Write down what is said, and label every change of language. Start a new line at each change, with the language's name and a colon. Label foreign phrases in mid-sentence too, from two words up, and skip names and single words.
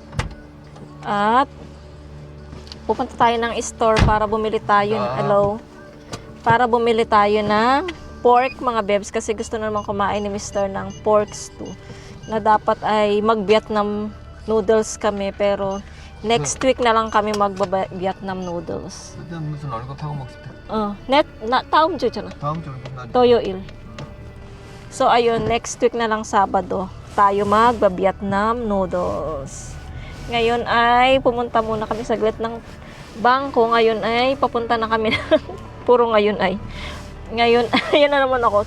Filipino: At pupunta tayo ng store para bumili tayo.
English: Hello?
Filipino: Para bumili tayo ng pork mga bebs kasi gusto na naman kumain ni Mr. ng
English: pork stew.
Filipino: Na dapat ay mag-
English: Vietnam noodles
Filipino: kami pero
English: next week
Filipino: na lang kami mag-
English: Vietnam noodles.
Korean: 그때는 무슨 얼굴 타고 먹을 때? 다음 주잖아. 다음 주는 그럼 난 토요일.
Filipino: So ayun,
English: next week
Filipino: na lang Sabado tayo mag-
English: Vietnam noodles.
Filipino: Ngayon ay pumunta muna kami saglit ng bangko. Ngayon ay papunta na kami puro ngayon ay. Ngayon, ayan na naman ako.